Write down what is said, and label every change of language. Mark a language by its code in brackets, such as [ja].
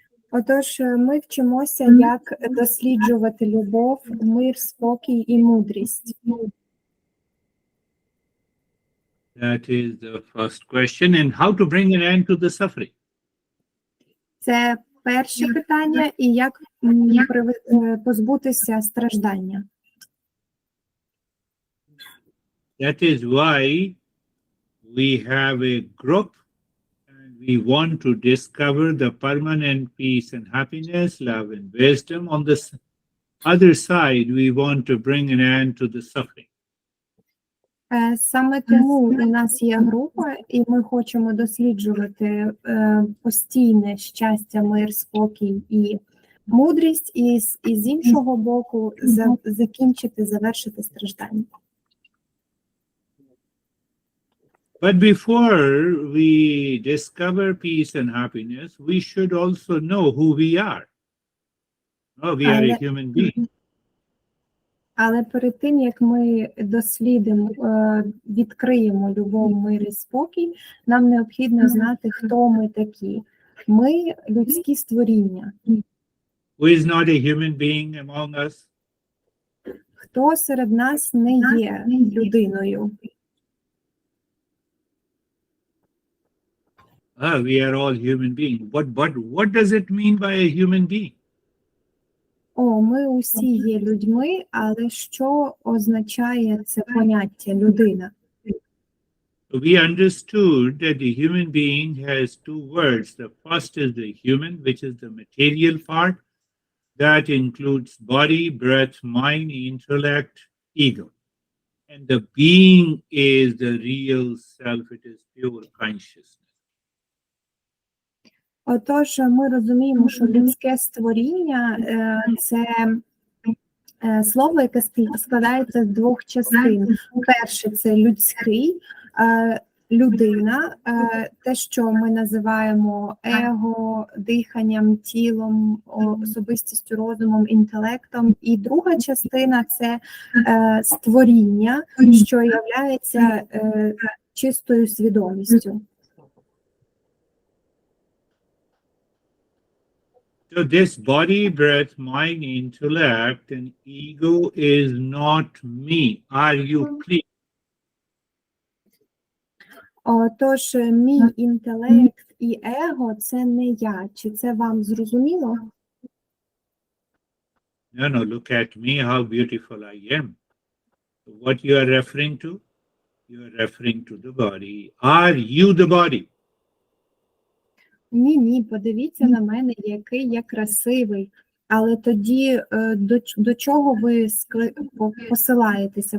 [uk] Отож, ми вчимося, як досліджувати любов, мир, спокій і мудрість. [en] That is the first question. And how to bring an end to the suffering. [uk] Це перше питання, і як позбутися страждання. [en] That is why we have a group and we want to discover the permanent peace and happiness, love and wisdom. On the other side, we want to bring an end to the suffering. [uk] Саме тому у нас є група, і ми хочемо досліджувати постійне щастя, мир, спокій і мудрість, і з іншого боку закінчити, завершити страждання. [en] But before we discover peace and happiness, we should also know who we are. Oh, we are a human being. [uk] Але перед тим, як ми дослідимо, відкриємо любов, мир і спокій, нам необхідно знати, хто ми такі. Ми – людські створіння. [en] Who is not a human being among us? [uk] Хто серед нас не є людиною? [en] We are all human beings. What does it mean by a human being? [uk] Ми усі є людьми, але що означає це поняття людина? [en] We understood that the human being has two words. The first is the human, which is the material part. That includes body, breath, mind, intellect, ego. And the being is the real self. It is pure consciousness. [uk] Отож, ми розуміємо, що людське створіння – це слово, яке складається з двох частин. Перше – це людський, людина, те, що ми називаємо его, диханням, тілом, особистістю, розумом, інтелектом. І друга частина – це створіння, що являється чистою свідомістю. [en] So this body, breath, mind, intellect, and ego is not me. Are you clear? [uk] Отож, мій інтелект і его – це не я. Чи це вам зрозуміло? [en] No, look at me, how beautiful I am. What you are referring to? You are referring to the body. Are you the body? [uk] Ні, подивіться на мене, який я красивий. Але тоді до чого ви посилаєтеся?